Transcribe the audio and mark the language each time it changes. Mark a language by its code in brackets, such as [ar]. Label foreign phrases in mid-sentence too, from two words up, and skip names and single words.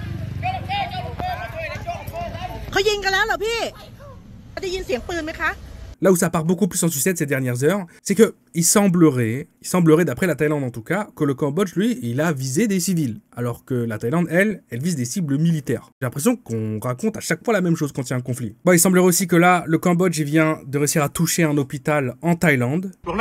[th] เขายิงกันแล้วเหรอพี่ได้ยินเสียงปืนไหมคะ [fr] là où ça part beaucoup plus en sucette ces dernières heures, c'est que il semblerait d'après la Thaïlande en tout cas, que le Cambodge, lui, il a visé des civils, alors que la Thaïlande, elle vise des cibles militaires. J'ai l'impression qu'on raconte à chaque fois la même chose quand il y a un conflit. Bon, il semblerait aussi que là, le Cambodge, il vient de réussir à toucher un hôpital en Thaïlande.